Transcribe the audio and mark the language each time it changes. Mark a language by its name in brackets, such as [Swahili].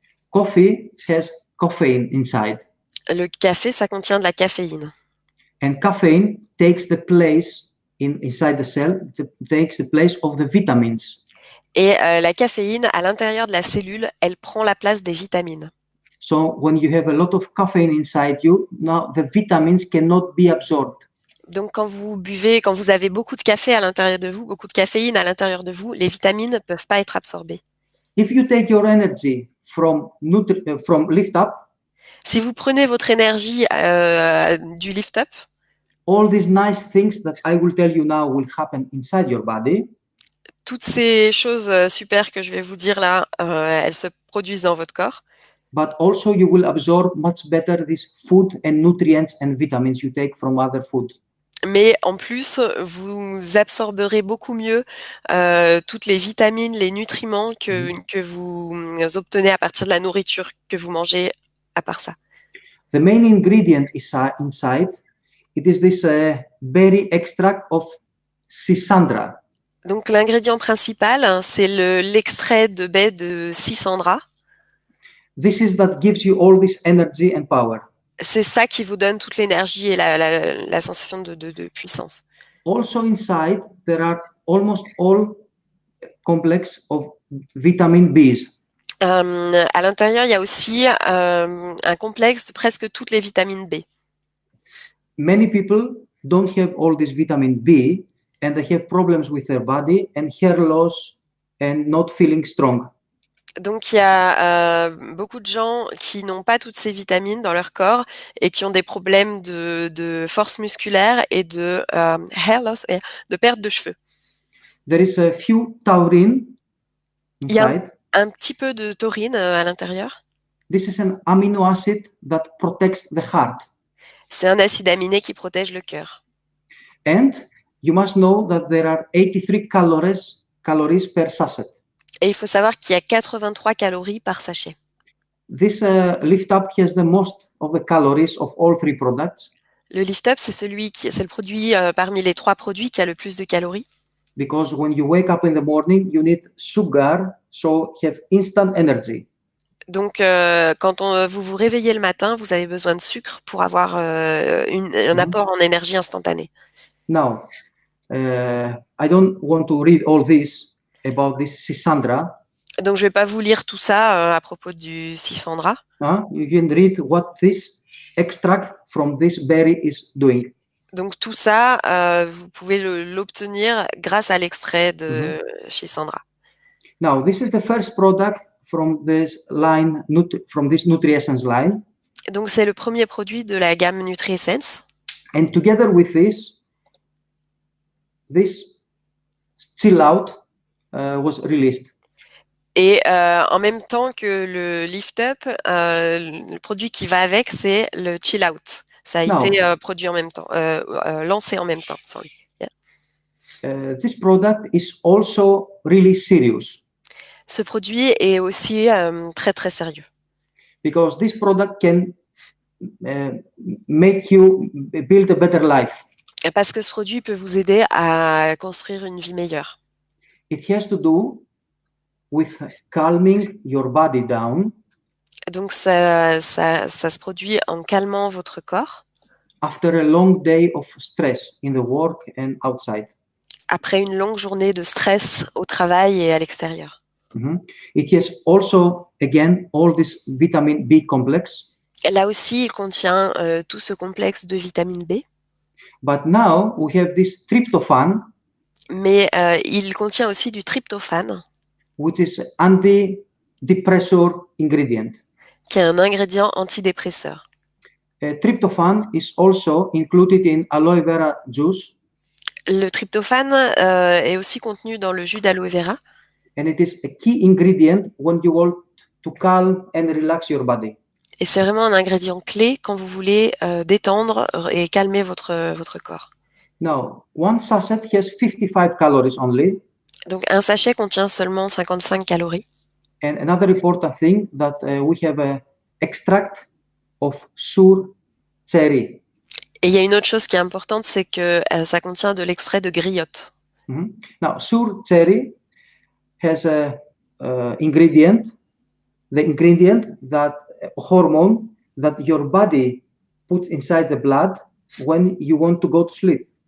[English] Coffee has caffeine inside. [French] Le café, ça contient de la caféine. [English] And caffeine takes the place inside the cell, takes the place of the vitamins. [French] Et la caféine, à l'intérieur de la cellule, elle prend la place des vitamines. [English] So when you have a lot of caffeine inside you, now the vitamins cannot be absorbed. [French] Donc quand vous avez beaucoup de café à l'intérieur de vous, beaucoup de caféine à l'intérieur de vous, les vitamines ne peuvent pas être absorbées. [English] If you take your energy from Lift Up, [French] si vous prenez votre énergie du Lift Up, [English] all these nice things that I will tell you now will happen inside your body. [French] Toutes ces choses super que je vais vous dire là, elles se produisent dans votre corps. [English] But also you will absorb much better this food and nutrients and vitamins you take from other food. [French] mais en plus, vous absorberez beaucoup mieux toutes les vitamines, les nutriments que vous obtenez à partir de la nourriture que vous mangez à part ça. [English] The main ingredient inside, it is this berry extract of Schisandra. [French] Donc l'ingrédient principal, hein, c'est l'extrait de baie de Schisandra. [English] This is that gives you all this energy and power. [French] C'est ça qui vous donne toute l'énergie et la sensation de puissance. [English] Also inside, there are almost all complex of vitamin Bs. [French] À l'intérieur, il y a aussi un complexe de presque toutes les vitamines B. [English] Many people don't have all this vitamin B and they have problems with their body and hair loss and not feeling strong. [French] Donc il y a beaucoup de gens qui n'ont pas toutes ces vitamines dans leur corps et qui ont des problèmes de force musculaire et de [English] hair loss, [French] et de perte de cheveux. [English] There is a few taurine inside. [French] Il y a un petit peu de taurine à l'intérieur. [English] This is an amino acid that protects the heart. [French] C'est un acide aminé qui protège le cœur. [English] And you must know that there are 83 calories per sachet. [French] Et il faut savoir qu'il y a 83 calories par sachet. [English] This Lift Up has the most of the calories of all three products. [French] Le Lift Up, c'est le produit parmi les 3 produits qui a le plus de calories. [English] Because when you wake up in the morning, you need sugar, so you have instant energy. [French] Donc, quand vous vous réveillez le matin, vous avez besoin de sucre pour avoir un apport en énergie instantanée. [English] Now, I don't want to read all this about this Schisandra. [French] Donc, je vais pas vous lire tout ça à propos du Schisandra. [English] You can read what this extract from this berry is doing. [French] Donc, tout ça, vous pouvez l'obtenir grâce à l'extrait de Schisandra. [English] Now, this is the first product from this line, from this NutriEssence line. [French] Donc, c'est le premier produit de la gamme NutriEssence. [English] And together with this Chill Out was released. [French] Et en même temps que le Lift Up, le produit qui va avec, c'est le Chill Out. Ça a été produit en même temps, lancé en même temps. [English] Sorry. Yeah. This product is also really serious. [French] Ce produit est aussi très très sérieux. [English] Because this product can make you build a better life. [French] Parce que ce produit peut vous aider à construire une vie meilleure. [English] It has to do with calming your body down. [French] Donc ça se produit en calmant votre corps. [English] After a long day of stress in the work and outside. [French] Après une longue journée de stress au travail et à l'extérieur. [English] It has also, again, all this vitamin B complex. [French] Là aussi, il contient tout ce complexe de vitamine B. [English] But now we have this tryptophan. [French] Mais il contient aussi du tryptophane. [English] Which is antidepressor ingredient. [French] Qui est un ingrédient antidépresseur. [English] Tryptophan is also included in aloe vera juice. [French] Le tryptophane est aussi contenu dans le jus d'aloe vera. [English] And it is a key ingredient when you want to calm and relax your body. [French] Et c'est vraiment un ingrédient clé quand vous voulez détendre et calmer votre corps. [English] Now, one sachet has 55 calories only. [French] Donc un sachet contient seulement 55 calories. [English] And another important thing that we have a extract of sour cherry. [French] Et il y a une autre chose qui est importante, c'est que ça contient de l'extrait de griotte. [English] Now, sour cherry has a ingredient, the ingredient that hormone that your body puts inside the blood when you want to go to sleep.